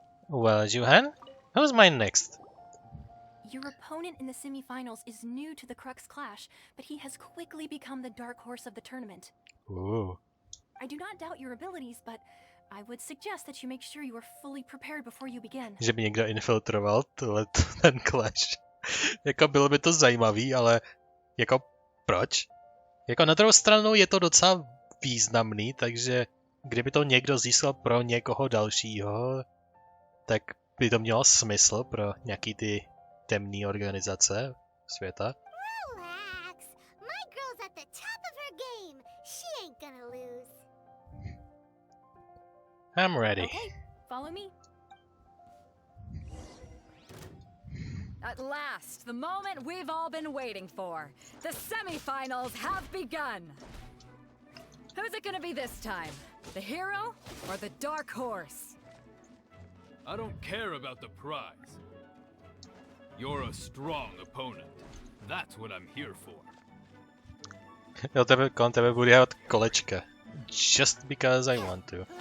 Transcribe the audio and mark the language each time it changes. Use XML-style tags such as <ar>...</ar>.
<en>Well, Johan, who's mine next? Your opponent in the semifinals is new to the Crux Clash, but he has quickly become the dark horse of the tournament. Ooh. I do not doubt your abilities, but I would suggest that you make sure you are fully prepared before you begin.</en> <cs>Že by někdo infiltroval ten clash. Jako bylo by to zajímavý, ale jako proč? Jako na druhou stranu je to docela významný, takže kdyby to někdo získal pro někoho dalšího, tak by to mělo smysl pro nějaký ty temné organizace světa.</cs> <en>Relax. My girl's at the top of her game. She ain't gonna lose. I'm ready. Okay, follow me. At last, the moment we've all been waiting for. The semifinals have begun. Who's it gonna be this time? The hero or the dark horse? I don't care about the prize. You're a strong opponent. That's what I'm here for.</en> <cs>Kolem tebe budu dělat kolečka.</cs> <en>Just because I want to.</en>